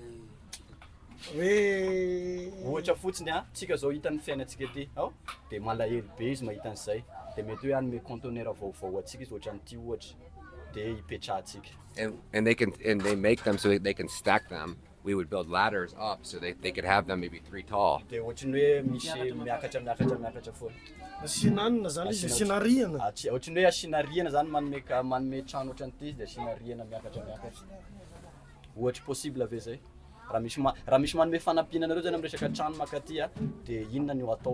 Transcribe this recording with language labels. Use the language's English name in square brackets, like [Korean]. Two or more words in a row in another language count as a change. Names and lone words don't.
[Malagasy] Ohatra fotsiny tsika zao hitan'ny fiainantsika ty dia malahelo be izy mahita an'izay. Dia mety hoe anome container vaovao atsika izy ohatry an'ity ohatra. Dia ipetrahantsika. [English] And they make them so that they can stack them we would build ladders up so they could have them maybe 3 tall. [Malagasy] De ohatriny hoe misy miakatra foana. Asiana hanina zany izy asiana rihana. Ohatriny hoe asiana rihana zany manome trano ohatran'ity izy de asiana rihana miakatra. Ohatra possible ve zay? Raha misy manome fanampianareo zany amin'ny resaka trano makaty de inona no atao?